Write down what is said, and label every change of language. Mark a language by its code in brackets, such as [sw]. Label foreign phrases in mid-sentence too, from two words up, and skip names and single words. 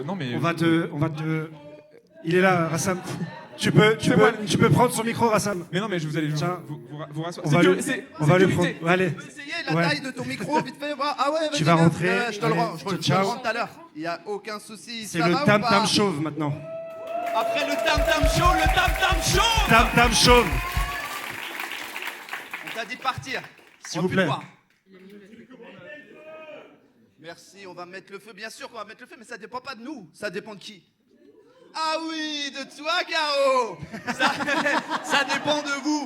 [fr] On va te. Il est là, Rassam. Tu peux prendre son micro, Rassam. Mais non, mais vous allez vous rasseoir. On va le prendre. Allez. Essayez la taille de ton micro, vite fait. Ah ouais, tu vas rentrer. Je te le rends tout à l'heure. Il n'y a aucun souci. C'est le Tam Tam Chauve maintenant. Après le Tam Tam Show, le Tam Tam Chauve. Tam Tam Chauve. On t'a dit de partir. S'il vous plaît. Merci, on va mettre le feu. Bien sûr qu'on va mettre le feu, mais ça dépend pas de nous. Ça dépend de qui ? Ah oui, de toi, Caro. Ça dépend de vous.